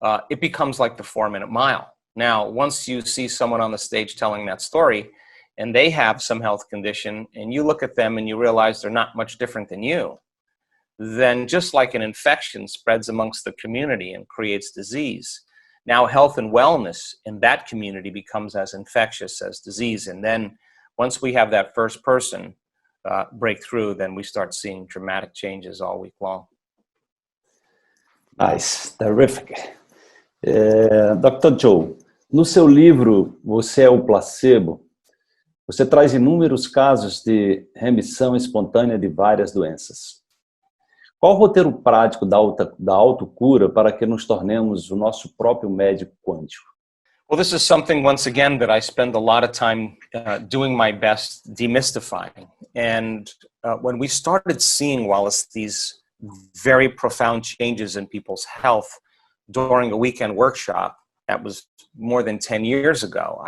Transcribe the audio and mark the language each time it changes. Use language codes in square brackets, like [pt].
[en] It becomes like the 4-minute mile. Now, once you see someone on the stage telling that story and they have some health condition and you look at them and you realize they're not much different than you, then just like an infection spreads amongst the community and creates disease, now health and wellness in that community becomes as infectious as disease. And then once we have that first person break through, then we start seeing dramatic changes all week long. Nice, terrific. Dr. [pt] Joe, no seu livro Você é o Placebo, você traz inúmeros casos de remissão espontânea de várias doenças. Qual o roteiro prático da autocura para que nos tornemos o nosso próprio médico quântico? [en] Well, this is something, once again, that I spend a lot of time doing my best demystifying. And when we started seeing, Wallace, these very profound changes in people's health during a weekend workshop, that was more than 10 years ago.